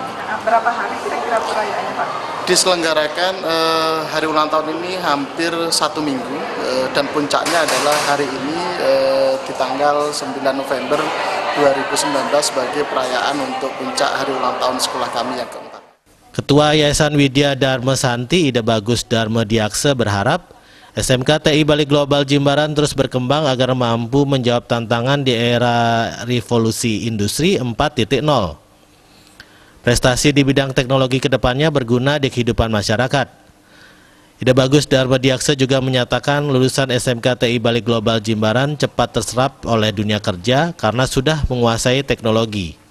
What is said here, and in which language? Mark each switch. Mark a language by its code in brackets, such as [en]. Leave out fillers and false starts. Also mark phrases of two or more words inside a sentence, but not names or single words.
[id] Berapa hari kira-kira perayaannya, Pak? Diselenggarakan hari ulang tahun ini hampir 1 minggu dan puncaknya adalah hari ini di tanggal 9 November 2019 sebagai perayaan untuk puncak hari ulang tahun sekolah kami yang keempat. Ketua Yayasan Widya Dharma Santi Ida Bagus Dharma Diakse berharap SMK TI Bali Global Jimbaran terus berkembang agar mampu menjawab tantangan di era revolusi industri 4.0. Prestasi di bidang teknologi kedepannya berguna di kehidupan masyarakat. Ida Bagus Dharma Diakse juga menyatakan lulusan SMK TI Bali Global Jimbaran cepat terserap oleh dunia kerja karena sudah menguasai teknologi.